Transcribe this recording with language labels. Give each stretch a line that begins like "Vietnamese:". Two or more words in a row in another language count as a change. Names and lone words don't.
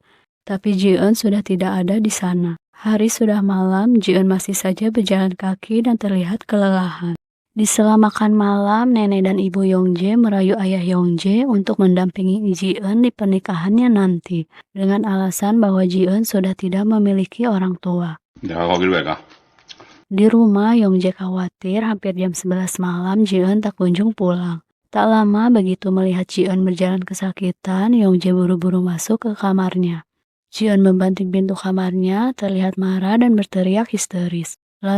Indonesian: Tapi Ji-eun sudah tidak ada di sana. Hari sudah malam, Ji-eun masih saja berjalan kaki dan terlihat kelelahan. Di sela makan malam, nenek dan ibu Yongjae merayu ayah Yongjae untuk mendampingi Ji-eun di pernikahannya nanti, dengan alasan bahwa Ji-eun sudah tidak memiliki orang tua.
Korean: 내가 거길 왜 가?
Indonesian: Di rumah, Yongjae khawatir hampir jam 11 malam Ji-eun tak kunjung pulang. Tak lama begitu melihat Ji-eun berjalan kesakitan, Yongjae buru-buru masuk ke kamarnya. Ji-eun membanting pintu kamarnya, terlihat marah dan berteriak histeris.